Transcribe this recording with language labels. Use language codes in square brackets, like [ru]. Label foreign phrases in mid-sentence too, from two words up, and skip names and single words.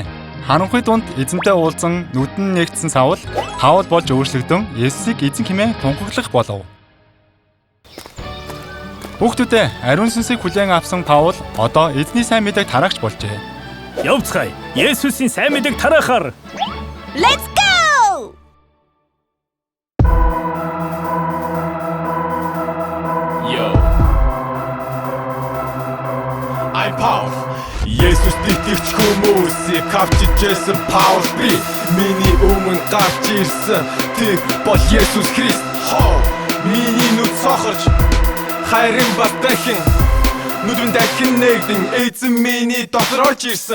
[mn] Харанхуй дунд эзэнтэй уулзсан нүдэн нэгдсэн Саул Паул болж өөрчлөгдөн Есүсийг эзэн хэмээн тунхаглах болов. Хүүхдүүдээ ариун сүнсийг хүлээн авсан Паул одоо эзний сайн мэдээг тараагч болжээ. Явцгаая. Есүсийн сайн мэдээг тараахаар. [en] Let's go! I'm Paul. [mn] Есүс итгэгч хүмүүсийг авчиж байсан Паул би. Миний өмнө гарч ирсэн тэр бол Есүс Христ. Миний нүд сохорч хайрын бас дахин нүдэн дахин нэгдэн эзэн миний дотор орж ирсэн.